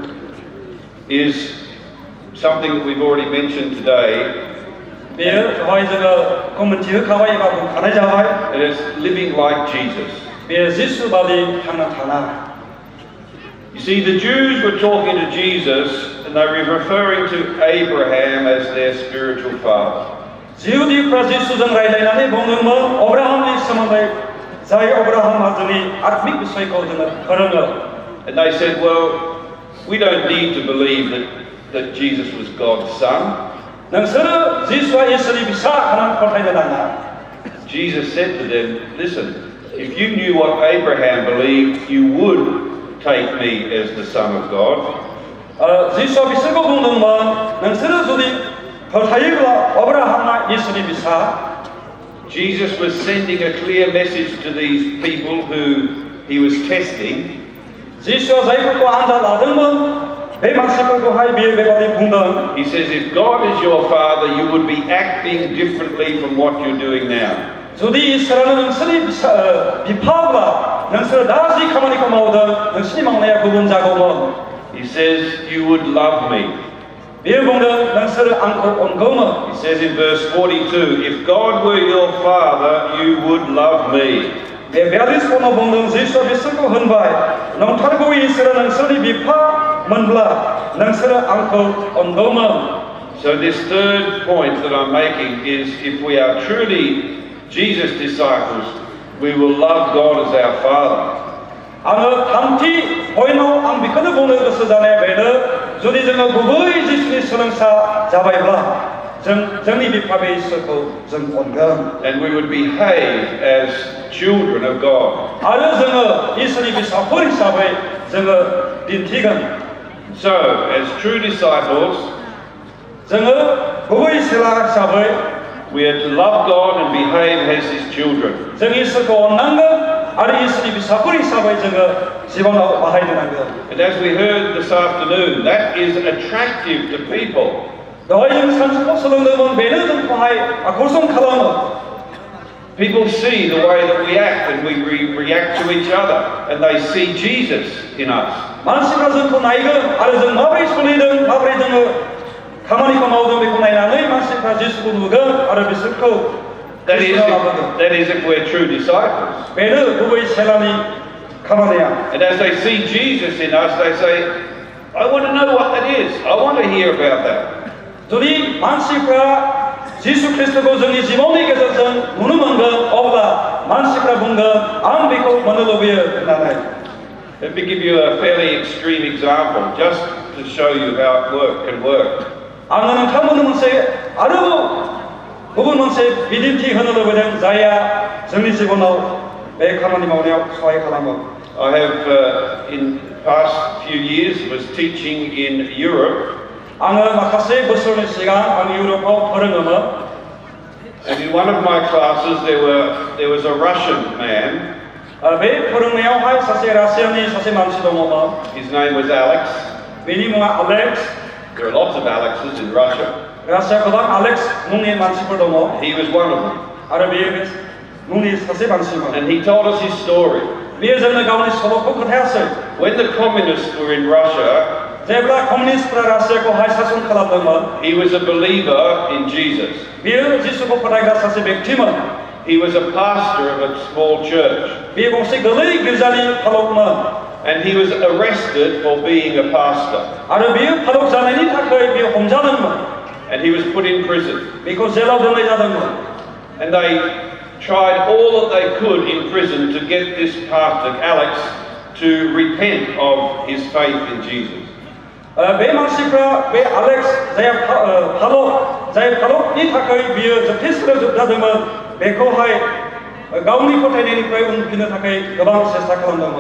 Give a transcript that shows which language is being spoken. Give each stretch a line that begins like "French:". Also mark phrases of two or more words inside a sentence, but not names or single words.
English: is something that we've already mentioned today.
Bodo: बेयो दहाय जोङो मोनथिहोखाबाय एबा बुंखानाय जाबाय
English: It is living like Jesus.
Bodo: बेयो जिसु बादि थांना थानाय
English: You see, the Jews were talking to Jesus and they were referring to Abraham as their spiritual father.
Bodo: जिहुदिफ्रा जिसुजों रायज्लायनानै बुंदोंमोन अब्राहामनि सोमोन्दै जाय अब्राहामा जोंनि आत्मिक बिसयखौ जोङो फोरोङो
English: And they said, well, we don't need to believe that Jesus was God's son.
Bodo: नोंसोरो जिसुआ इसोरनि फिसा होननानै फोथायनो नाङा
English: Jesus said to them, listen, if you knew what Abraham believed, you would take me as the son of God.
Bodo: जिसुआ बिसोरखौ बुंदोंमोन नोंसोरो जुदि फोथायोब्ला अब्राहामा इसोरनि फिसा
English: Jesus was sending a clear message to these people who he was testing.
Bodo: जिसुआ जायफोरखौ आनजाद लादोंमोन बे मानसिफोरखौहाय बियो बेबादि बुंदों
English: He says, if God is your father, you would be acting differently from what you're doing now.
Bodo: जुदि इसोरानो नोंसोरनि बिफाब्ला नोंसोरो दा जि खामानिखौ मावदों नोंसोरनि मावनाया गुबुन जागौमोन
English: He says, you would love me.
Bodo: बियो बुंदों नोंसोरो आंखौ अनगौमोन
English: He says in verse 42, if God were your father, you would love me.
Bodo: बे 42 पनाव बुंदों जिसुआ बिसोरखौ होनबाय नंथारगौ इसोरा नोंसोरनि बिफा मोनब्ला नोंसोरो आंखौ अनगौमोन
English: So this third point that I'm making is if we are truly Jesus' disciples, we will love God as our Father.
Bodo: आङो थामथि पइन्टआव आं बेखौनो बुंनो गोसो जानाया बेनो जुदि जोङो गुबै जिसुनि सोलोंसा जाबायब्ला जों जोंनि बिफा बे इसोरखौ जों अनगोन
English: And we would behave as children of God.
Bodo: आरो जोङो इसोरनि फिसाफोर हिसाबै जोङो दिन्थिगोन
English: So, as true disciples,
Bodo: जोङो गुबै सेला हिसाबै
English: we are to love God and behave as His children.
Bodo: जों इसोरखौ अननांगोन आरो इसोरनि फिसाफोर हिसाबै जोङो जिबनाव बाहायनो नांगोन
English: And as we heard this afternoon, that is attractive to people.
Bodo: दहाय जों सानजौफुआव सोलोंदोंमोन बेनो जोंखौहाय आकर्षण खालामो
English: People see the way that we act and we react to each other and they see Jesus in us.
Bodo: मानसिफ्रा जोंखौ नायगोन आरो जों माबोरै सोलिदों माबोरै जोङो खामानिखौ मावदों बेखौ नायनानै मानसिफ्रा जिसुखौ नुगोन आरो बिसोरखौ
English: That is,
Bodo: जिसुनाव लाबोगोन
English: that is if we're true disciples.
Bodo: बेनो गुबै सेलानि खामानिया
English: And as they see Jesus in us, they say, I want to know what that is. I want to hear about that.
Bodo: जुदि मानसिफ्रा जिसु ख्रिस्टखौ जोंनि जिबननि गेजेरजों नुनो मोनगोन अब्ला मानसिफ्रा बुंगोन आं बेखौ मोननो लुबैयो होननानै
English: Let me give you a fairly extreme example, just to show you how it can work.
Bodo: आङो नोंथांमोननो मोनसे आरोबाव गुबुन मोनसे बिदिन्थि होनो लुबैदों जायहा जोंनि जिबनाव बे खामानि मावनायाव सहाय खालामो
English: I have, in the past few years, was teaching in Europe.
Bodo: आङो माखासे बोसोरनि सिगां आं इउरपआव फोरोङोमोन
English: And in one of my classes, there was a Russian man.
Bodo: बे फोरोंनायावहाय सासे रासियानि सासे मानसि दङमोन
English: His name was Alex.
Bodo: बेनि मुङा आलेक्स
English: There are lots of Alexes in Russia.
Bodo: रासिया गोबां आलेक्स मुंनि मानसिफोर दङ
English: He was one of them.
Bodo: आरो बेयो बे मुंनि सासे मानसिमोन
English: And he told us his story.
Bodo: बेयो जोंनो गावनि सल'खौ खोन्थायासै
English: When the communists were in Russia,
Bodo: जेब्ला कमिउनिस्टफोरा रासियाखौहाय शासन खालामदोंमोन
English: he was a believer in Jesus.
Bodo: बेयो जिसुखौ फोथायग्रा सासे व्यक्तिमोन
English: He was a pastor of a small church.
Bodo: बेयो गंसे गोलै गिर्जानि फालकमोन
English: And he was arrested for being a pastor.
Bodo: आरो बेयो फालक जानायनि थाखाय बेयो हमजादोंमोन
English: And he was put in prison.
Bodo: बेखौ जेलाव दोननाय जादोंमोन
English: And they tried all that they could in prison to get this pastor, Alex, to repent of his faith in Jesus.
Bodo: बे मानसिफ्रा बे आलेक्स जाय फालकनि थाखाय बियो जोबथेसालियाव जोबजादोंमोन बेखौहाय गावनि फोथायनायनिफ्राय उनफिननो थाखाय गोबां सेस्था खालामदोंमोन